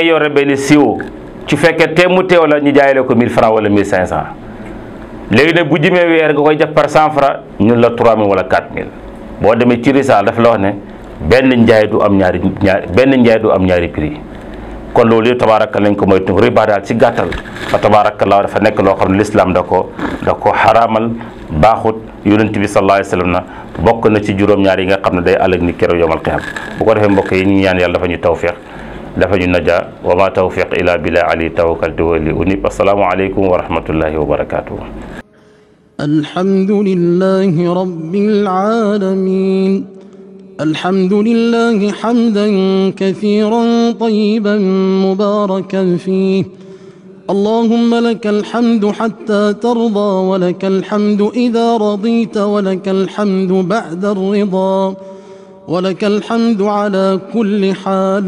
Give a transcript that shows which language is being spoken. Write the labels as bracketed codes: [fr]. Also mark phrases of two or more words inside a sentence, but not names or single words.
[wo] yore benn siwo ci fekkee te mu teew la ñu jaayale ko 1000 francs wala 1500 léegi nag bu jëmee weer nga koy def par 100 francs ñun la 3000 wala 4000 boo demee ci risaal dafa la wax ne benn njaay du am ñaari prix kon loolu yëpp tabaaraka lañ ko moytu riba daal ci gàttal fa tabaarakallaa dafa nekk loo xam ne l'islam da ko xaraamal baaxut. yonent bi [ar] صلى الله عليه وسلم [wo] na bokk na ci juróom-ñaar yi nga xam ne day àllag ni keroog [ar] يوم القيامة [wo] bu ko defee mbokk yi ñu ñaan yàlla dafa ñu tawfiq dafa ñu naja [ar] وما توفيقي إلا بالله عليه توكلت وإليه أنيب السلام عليكم ورحمة الله وبركاته. الحمد لله رب العالمين الحمد لله حمدا كثيرا طيبا مباركا فيه اللهم لك الحمد حتى ترضى، ولك الحمد إذا رضيت، ولك الحمد بعد الرضا، ولك الحمد على كل حال.